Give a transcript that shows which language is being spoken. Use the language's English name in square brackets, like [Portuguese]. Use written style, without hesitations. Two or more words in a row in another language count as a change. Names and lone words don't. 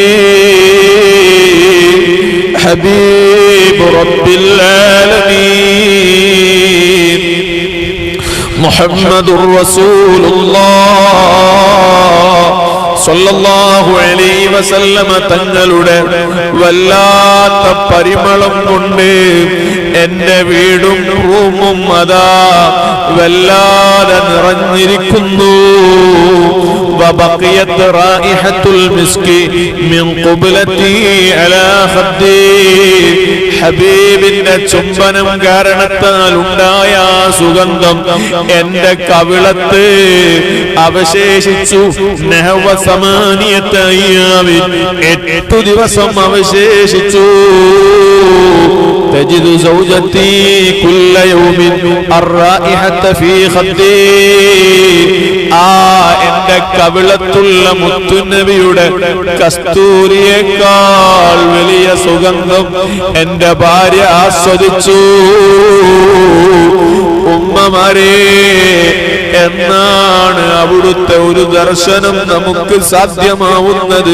[Arabic] حبيب رب العالمين محمد رسول الله صلى الله عليه وسلم [Malayalam] തങ്ങളുടെ വല്ലാത്ത പരിമളം കൊണ്ട് എന്റെ വീടും റൂമും അതാ വല്ലാതെ നിറഞ്ഞിരിക്കുന്നു. [Arabic] وبقيت رائحة المسك من قبلتي على خدي [Malayalam] ഹബീബിന്റെ ചുംബനം കാരണത്താൽ ഉണ്ടായ സുഗന്ധം എന്റെ കവിളത്ത് അവശേഷിച്ചു. 8 ദിവസം അവശേഷിച്ചു. [Arabic] تجد زوجتي كل يوم الرائحة في خدي [Malayalam] എന്റെ കവിളത്തുള്ള മുത്തുനബിയുടെ കസ്തൂരിയേക്കാൾ വലിയ സുഗന്ധം എന്റെ ഭാര്യ ആസ്വദിച്ചു. ഉമ്മമാരെ, എന്നാണ് അവിടുത്തെ ഒരു ദർശനം നമുക്ക് സാധ്യമാവുന്നത്?